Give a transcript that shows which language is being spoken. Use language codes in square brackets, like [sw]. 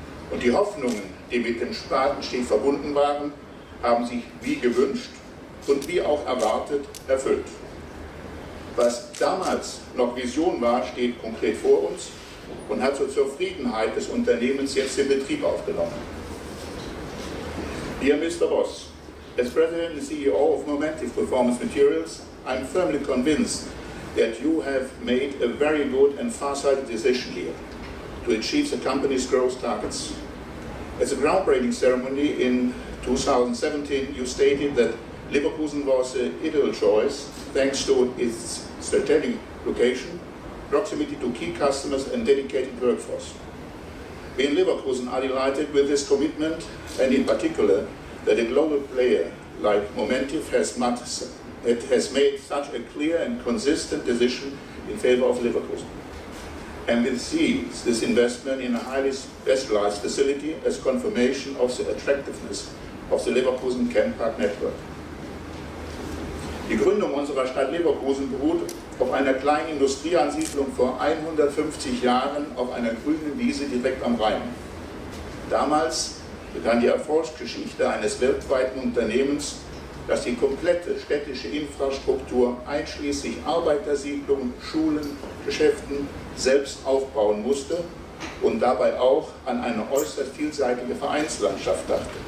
[de] Und die Hoffnungen, die mit dem Spatenstich verbunden waren, haben sich wie gewünscht und wie auch erwartet erfüllt. Was damals noch Vision war, steht konkret vor uns und hat zur Zufriedenheit des Unternehmens jetzt den Betrieb aufgenommen. [en] Dear Mr. Boss, as President and CEO of Momentive Performance Materials, I'm firmly convinced that you have made a very good and far-sighted decision here to achieve the company's growth targets. At the groundbreaking ceremony in 2017, you stated that Leverkusen was an ideal choice thanks to its strategic location, proximity to key customers and dedicated workforce. We in Leverkusen are delighted with this commitment and in particular that a global player like Momentive has made such a clear and consistent decision in favor of Leverkusen. And we see this investment in a highly specialized facility as confirmation of the attractiveness of the Leverkusen Camp Park network. [de] Die Gründung unserer Stadt Leverkusen beruht auf einer kleinen Industrieansiedlung vor 150 Jahren auf einer grünen Wiese direkt am Rhein. Damals begann die Erfolgsgeschichte eines weltweiten Unternehmens, das die komplette städtische Infrastruktur einschließlich Arbeitersiedlungen, Schulen, Geschäften selbst aufbauen musste und dabei auch an eine äußerst vielseitige Vereinslandschaft dachte.